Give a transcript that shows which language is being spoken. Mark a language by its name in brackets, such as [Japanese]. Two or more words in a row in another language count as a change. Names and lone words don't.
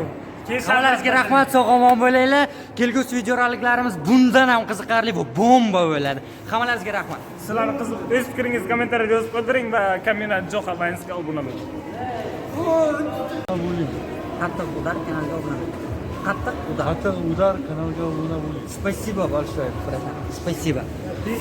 [Uzbek] Hammalaringizga rahmat, sog'-omon bo'linglar. Kelgusi videoroliklarimiz bundan ham qiziqarli va bomba bo'ladi. Hammalaringizga rahmat. Sizlarning qiziq o'z fikringizni kommentariyada yozib qoldiring va Kamina Joha Vaynsga obuna bo'ling. Qatiqdar kanaliga obuna bo'ling. Qatiqdar. Удар каналга обуна bo'ling. [Russian] Спасибо большое, братан. Спасибо.